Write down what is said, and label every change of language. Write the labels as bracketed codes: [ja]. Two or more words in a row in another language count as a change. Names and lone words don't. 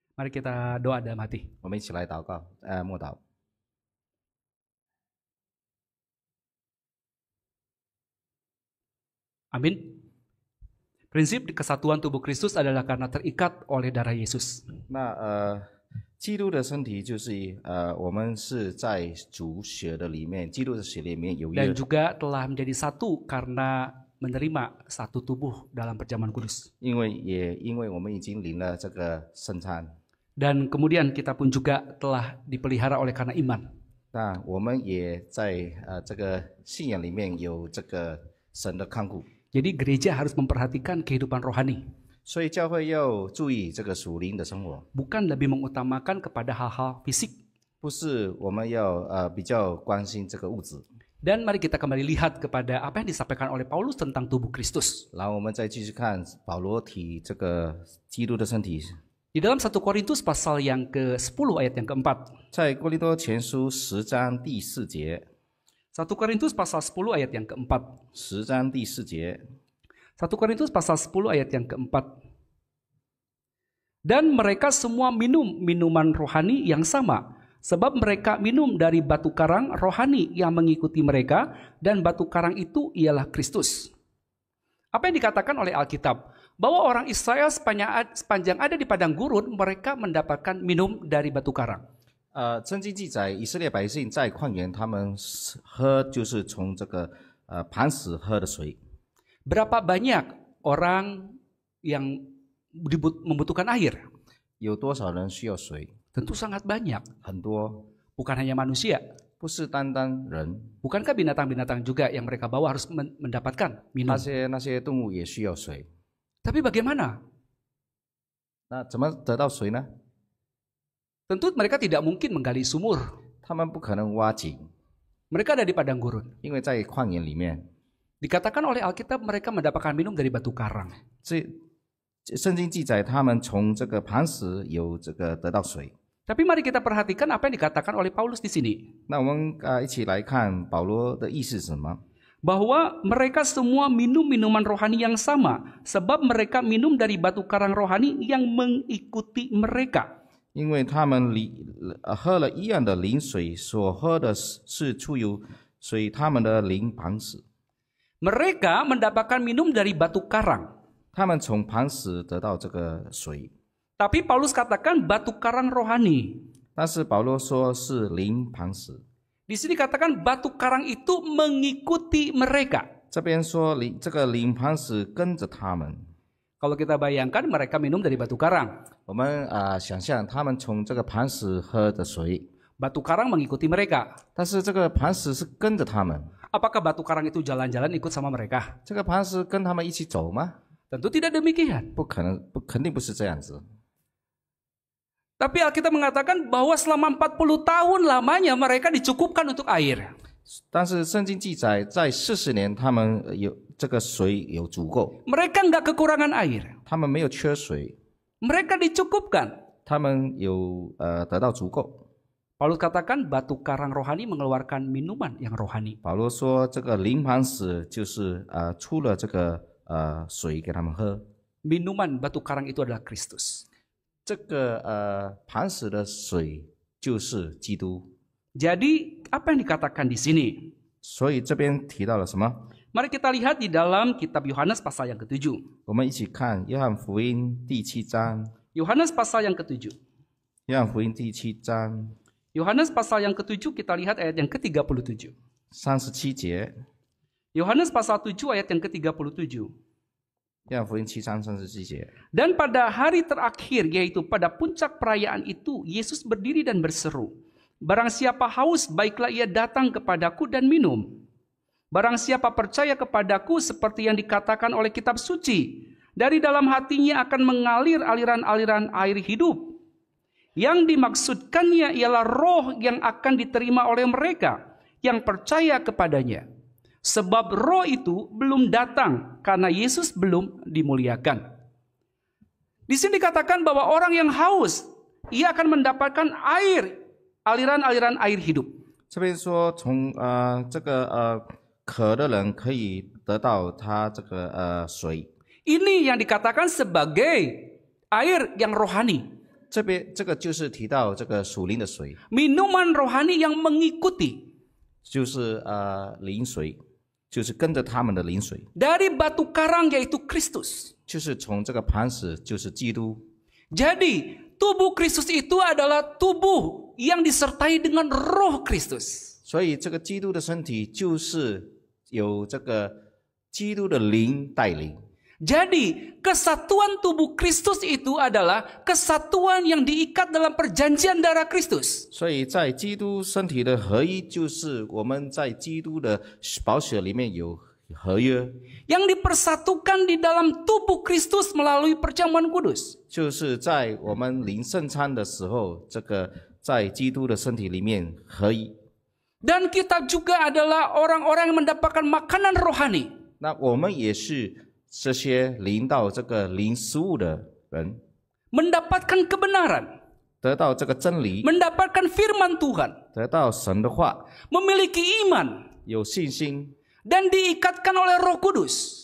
[id] Mari kita doa dalam hati. [zh] 我们一起来祷告，默祷。 [id] Amin. Prinsip kesatuan tubuh Kristus adalah karena terikat oleh darah Yesus. [zh] 那基督的身体就是我们是在主血的里面，基督的血里面有 [id] Dan [zh] 约， [id] juga telah menjadi satu karena menerima satu tubuh dalam perjamuan kudus. [zh] 因为我们已经领了这个圣餐， [id] Dan kemudian kita pun juga telah dipelihara oleh karena iman. [zh] 那我们也在这个信仰里面有这个神的看顾， [id] Jadi gereja harus memperhatikan kehidupan rohani. [zh] 所以教会要注意这个属灵的生活， [id] Bukan lebih mengutamakan kepada hal-hal fisik. [zh] 不是我们要比较关心这个物质。 [id] Dan mari kita kembali lihat kepada apa yang disampaikan oleh Paulus tentang tubuh Kristus. [zh] 然后我们再继续看保罗提这个基督的身体， [id] Di dalam 1 Korintus pasal yang ke-10 ayat yang keempat. [zh] 在哥林多前书10章第4节， [id] 1 Korintus pasal 10 ayat yang keempat. [zh] 10 章第4节， [id] 1 Korintus pasal 10 ayat yang keempat. Dan mereka semua minum minuman rohani yang sama, sebab mereka minum dari batu karang rohani yang mengikuti mereka, dan batu karang itu ialah Kristus. Apa yang dikatakan oleh Alkitab? Bahwa orang Israel sepanjang ada di padang gurun, mereka mendapatkan minum dari batu karang. [zh] 圣经记载以色列百姓在旷野，他们喝就是从这个磐石喝的水。 [id] Berapa banyak orang yang membutuhkan air? [zh] 有多少人需要水？ [id] Tentu sangat banyak. [zh] 很多， [id] Bukan hanya manusia. [zh] 不是单单人， [id] Bukankah binatang-binatang juga yang mereka bawa harus mendapatkan minum? [zh] 那些动物也需要水。 [id] Tapi bagaimana? [zh] 那怎么得到水呢？ [id] Tentu mereka tidak mungkin menggali sumur. [zh] 他们不可能挖井， [id] Mereka ada di padang gurun. [zh] 因为在旷野里面， [id] Dikatakan oleh Alkitab mereka mendapatkan minum dari batu karang. [zh] 圣经记载他们从这个磐石有这个得到水。 [id] Tapi mari kita perhatikan apa yang dikatakan oleh Paulus di sini. [zh] 那我们一起来看保罗的意思是什么？ [id] Bahwa mereka semua minum minuman rohani yang sama. Sebab mereka minum dari batu karang rohani yang mengikuti mereka. [zh] 因为他们喝了一样的灵水，所喝的是出于水他们的灵磐石。 [id] Mereka mendapatkan minum dari batu karang. [zh] 他们从磐石得到这个水， [id] Tapi Paulus katakan batu karang rohani. [zh] 但是保罗说是灵磐石。 [id] Di sini katakan batu karang itu mengikuti mereka. [zh] 这边说这个灵磐石跟着他们。 [id] Kalau kita bayangkan mereka minum dari batu karang. [zh] 我们想象他们从这个磐石喝的水， [id] Batu karang mengikuti mereka. [zh] 但是这个磐石是跟着他们。 [id] Apakah batu karang itu jalan-jalan ikut sama mereka? [zh] 这个磐石跟他们一起走吗？ [id] Tentu tidak demikian. [zh] 不可能，肯定不是这样子。 [id] Tapi Alkitab mengatakan bahwa selama 40 tahun lamanya mereka dicukupkan untuk air. [zh] 但是圣经记载，在40年，他们有这个水有足够， [id] Mereka nggak kekurangan air. [zh] 他们没有缺水， [id] Mereka dicukupkan. [zh] 他们有得到足够。 [id] Paulus katakan batu karang rohani mengeluarkan minuman yang rohani. [zh] 保罗说，这个灵磐石就是出了这个水给他们喝。 [id] Minuman batu karang itu adalah Kristus. [zh] 这个磐石的水就是基督。 [id] Jadi apa yang dikatakan di sini? [zh] 所以这边提到了什么？ [id] Mari kita lihat di dalam kitab Yohanes pasal yang ke-7. [zh] 我们一起看约翰福音第7章。 [id] Yohanes pasal yang ke-7. [zh] 约翰福音第7章 [id] Yohanes pasal yang ke-7 kita lihat ayat yang ke-37. [zh] 37节。 [id] Yohanes pasal 7 ayat yang ke-37. [zh] 约翰福音7章37节。 [id] Dan pada hari terakhir, yaitu pada puncak perayaan itu, Yesus berdiri dan berseru, "Barang siapa haus, baiklah ia datang kepadaku dan minum. Barang siapa percaya kepadaku, seperti yang dikatakan oleh kitab suci, dari dalam hatinya akan mengalir aliran-aliran air hidup. Yang dimaksudkannya ialah roh yang akan diterima oleh mereka yang percaya kepadanya. Sebab roh itu belum datang karena Yesus belum dimuliakan." Di sini dikatakan bahwa orang yang haus, ia akan mendapatkan air, aliran-aliran air hidup. [zh] 这边说从这个渴的人可以得到他这个水， [id] Ini yang dikatakan sebagai air yang rohani. [zh] 这个就是提到这个属灵的水， [id] Minuman rohani yang mengikuti [zh] 就是灵水，就是跟着他们的灵水， [id] dari batu karang yaitu Kristus. [zh] 就是从这个磐石，就是基督。 [id] Jadi tubuh Kristus itu adalah tubuh yang disertai dengan roh Kristus. [zh] 所以这个基督的身体就是有这个基督的灵带领。 [id] Jadi kesatuan tubuh Kristus itu adalah kesatuan yang diikat dalam perjanjian darah Kristus. [zh] 所以在基督身体的合一，就是我们在基督的宝血里面有合约， [id] Yang dipersatukan di dalam tubuh Kristus melalui perjamuan kudus. [zh] 就是在我们领圣餐的时候，这个在基督的身体里面合一。 [id] Dan kita juga adalah orang-orang yang mendapatkan makanan rohani. [zh] 那我们也是这些领到这个灵食物的人， [id] Mendapatkan kebenaran. [zh] 得到这个真理， [id] Mendapatkan firman Tuhan. [zh] 得到神的话， [id] Memiliki iman. [zh] 有信心， [id] Dan diikatkan oleh roh kudus.